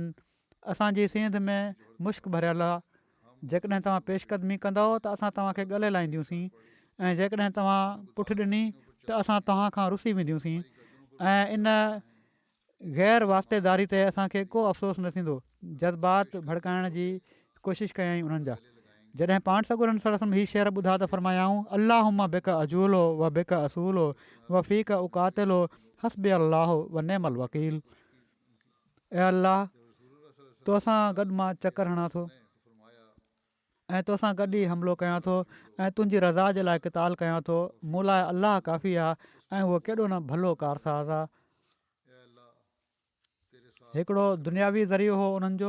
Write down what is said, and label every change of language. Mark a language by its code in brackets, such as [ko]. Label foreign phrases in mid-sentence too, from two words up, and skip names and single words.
[sd] असांजी सींध में मुश्क भरियल आहे। जेकॾहिं तव्हां पेशकदमी कंदव त असां तव्हांखे गले लाहींदियूंसीं ऐं जेकॾहिं तव्हां पुठि ॾिनी त असां तव्हां खां रुसी वेंदियूंसीं ऐं इन ग़ैर वास्तेदारी ते असांखे को अफ़सोस न थींदो। जज़्बात भड़काइण जी कोशिशि कयईं उन्हनि जा। जॾहिं पाण सॻोरनि सलम हीअ शेर ॿुधा त फ़रमायाऊं [ar] اللهم بك أجول و بك أصول و فيك أقاتل حسبي الله و نعم الوكيل. [sd] ऐं अल्लाह तोसां गॾु मां चकर हणां थो ऐं तोसां गॾु ई हमिलो कयां थो ऐं तुंहिंजी रज़ा जे लाइ क़िताल कयां थो। मूं लाइ अलाह काफ़ी आहे ऐं उहो केॾो न भलो कारसाज़ आहे। हिकिड़ो दुनियावी ज़रियो हो उन्हनि जो।